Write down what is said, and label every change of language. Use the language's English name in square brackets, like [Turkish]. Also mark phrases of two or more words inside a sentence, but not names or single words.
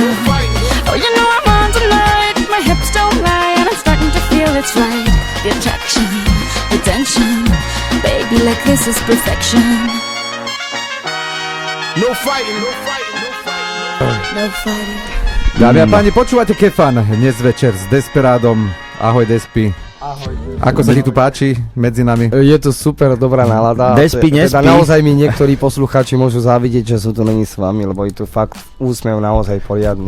[English] Oh, you know I'm on tonight, my hips don't lie, and I'm starting to feel it's right. The attraction, the tension. Baby, like this is perfection. No fighting, no fighting, no fighting. No fighting. [Slovak] Dámy a páni, počúvate Kefan dnes večer s Desperádom. Ahoj Despi. Ahoj. Ako sa ti tu páči medzi nami? Je to super dobrá nálada. Despy, nespí. Teda naozaj mi niektorí poslucháči môžu závidieť, že sú tu není s vami, lebo je tu fakt úsmev naozaj poriadny.